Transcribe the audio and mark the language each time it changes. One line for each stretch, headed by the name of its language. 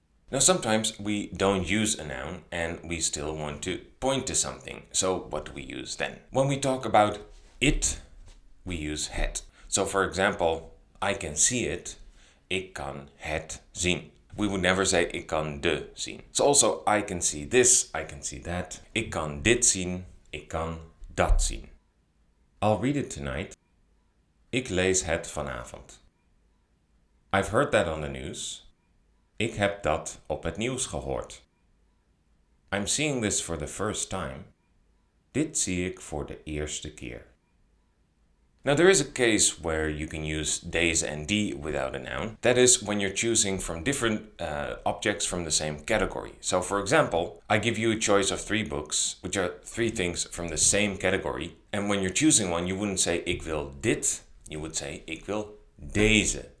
English: Now sometimes we don't use a noun and we still want to point to something. So what do we use then? When we talk about it, we use het. So for example, I can see it.
Dutch: Ik kan het zien.
English: We would never say
Dutch: ik kan de zien.
English: So also I can see this, I can see that.
Dutch: Ik kan dit zien, ik kan dat zien.
English: I'll read it tonight.
Dutch: Ik lees het vanavond.
English: I've heard that on the news.
Dutch: Ik heb dat op het nieuws gehoord.
English: I'm seeing this for the first time.
Dutch: Dit zie ik voor de eerste keer.
English: Now there is a case where you can use deze and die without a noun. That is when you're choosing from different objects from the same category. So for example, I give you a choice of 3 books, which are 3 things from the same category. And when you're choosing one, you wouldn't say
Dutch: ik wil dit.
English: You would say
Dutch: ik wil deze.